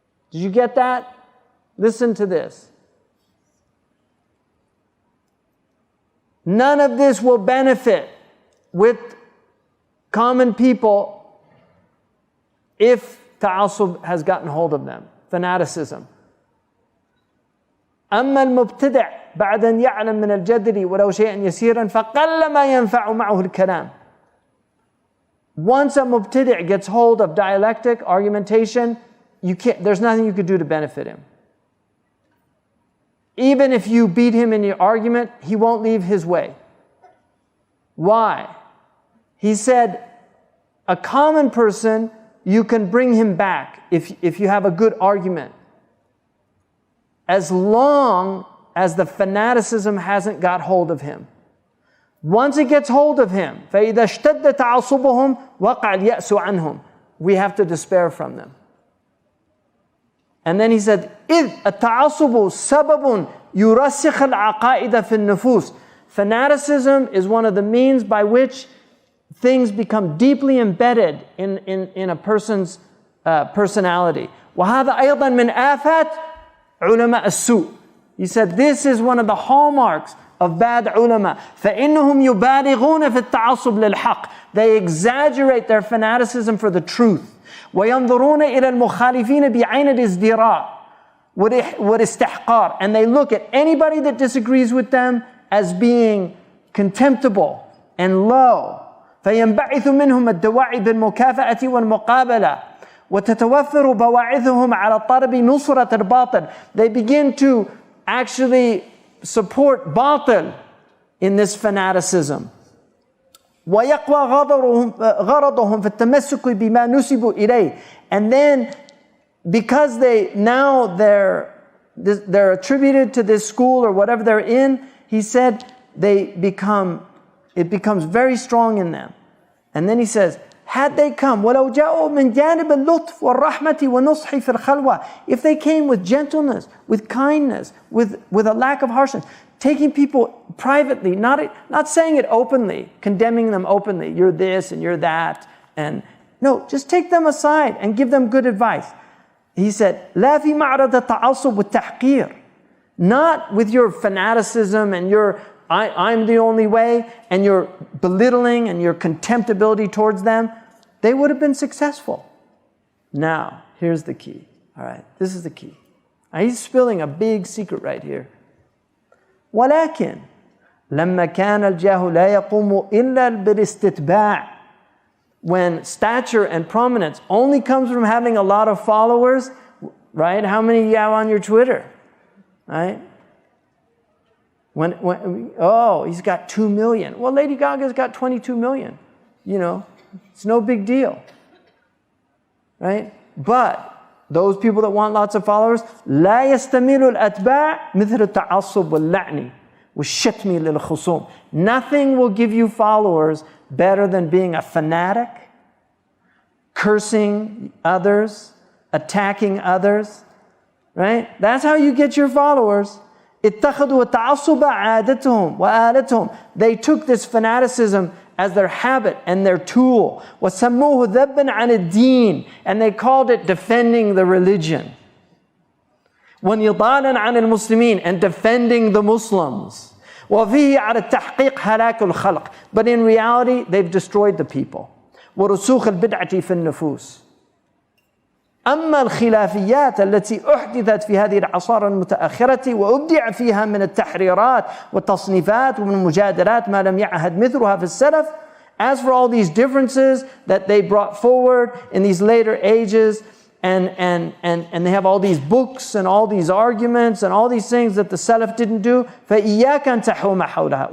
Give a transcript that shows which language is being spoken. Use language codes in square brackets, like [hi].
[en] Did you get that? Listen to this. None of this will benefit with common people if ta'assub has gotten hold of them, fanaticism. [ar] أما المبتدع بعد أن يعلم من الجدل ولو شيئا يسيرا فقل ما ينفع معه الكلام. [en] Once a mubtadi' gets hold of dialectic, argumentation, there's nothing you could do to benefit him. Even if you beat him in your argument, he won't leave his way. Why? He said, a common person, you can bring him back if you have a good argument, as long as the fanaticism hasn't got hold of him. Once it gets hold of him, [ar] فَإِذَا اشْتَدَّ تَعَصُبُهُمْ وَقَعَ الْيَأْسُ عَنْهُمْ, [en] we have to despair from them. And then he said, [ar] إِذْ التَّعَصُبُ سَبَبٌ يُرَسِّخَ الْعَقَائِدَ فِي النُّفُوسِ. [en] Fanaticism is one of the means by which things become deeply embedded in a person's personality. [ar] وَهَذا أيضا من آفات علماء السوء. [en] He said this is one of the hallmarks of bad ulama. [ar] فَإِنَّهُمْ يُبَالِغُونَ فِي التَّعَصُّبِ لِلْحَقِّ. [en] They exaggerate their fanaticism for the truth. [ar] وَيَنْظُرُونَ إِلَى الْمُخَالِفِينَ بِعَيْنِ الْإِزْدِرَاءِ وَالِاسْتِحْقَارِ. [en] And they look at anybody that disagrees with them as being contemptible and low. [ar] فَيَنْبَعِثُ مِنْهُمَ الدَّوَاعِي بِالْمُكَافَأَةِ وَالْمُقَابَلَةِ وَتَتَوَفَّرُ بَوَاعِثُهُمْ عَلَى طَلَبِ نُصْرَةِ الْبَاطِلِ. [en] They begin to actually support batil in this fanaticism. [ar] وَيَقْوَى غَرَضُهُمْ فِي التَّمَسُّكِ بِمَا نُسِبُوا إِلَيْهِ. [en] And then, because they're attributed to this school or whatever they're in, he said it becomes very strong in them. And then he says, had they come, [ar] وَلَوْ جَاءُوا مِنْ جَانِبِ اللُّطْفِ وَالرَّحْمَةِ وَالنُّصْحِ فِي الْخَلْوَةِ. [en] If they came with gentleness, with kindness, with a lack of harshness, taking people privately, not saying it openly, condemning them openly, you're this and you're that, and no, just take them aside and give them good advice. He said, [ar] لَا فِي مَعْرَضَ التَّعَصُّبِ وَالتَّحْقِيرِ. [en] Not with your fanaticism and your I'm the only way, and your belittling and your contemptibility towards them, they would have been successful. Now, here's the key. All right, this is the key. Now, he's spilling a big secret right here. [ar] ولكن لما كان الجاه لا يقوم إلا بالاستتباع. [en] When stature and prominence only comes from having a lot of followers, right? How many you have on your Twitter, right? He's got 2 million. Well, Lady Gaga's got 22 million. You know, it's no big deal. Right? But those people that want lots of followers, [ar] لا يستميل الأتباع مثل التعصب واللعن والشتم للخصوم. [en] Nothing will give you followers better than being a fanatic, cursing others, attacking others, right? That's how you get your followers. [ar] اتخذوا التعصب عادتهم وآلتهم. [en] They took this fanaticism as their habit and their tool. [ar] وسموه ذبًا عن الدين, [en] and they called it defending the religion. [ar] ونضالا عن المسلمين, [en] and defending the Muslims. [ar] وفيه على التحقيق هلاك الخلق. [en] But in reality, they've destroyed the people. [ar] ورسوخ البدعة في النفوس. أما الخلافيات التي أحدثت في هذه العصار المتأخرة وأبدع فيها من التحريرات والتصنيفات ومن المجادلات ما لم يعهد مثلها في السلف, [en] as for all these differences that they brought forward in these later ages, and they have all these books and all these arguments and all these things that the Salaf didn't do, [ar] فَإِيَّاكَ أَن تَحُومَ حَوْلَهَا.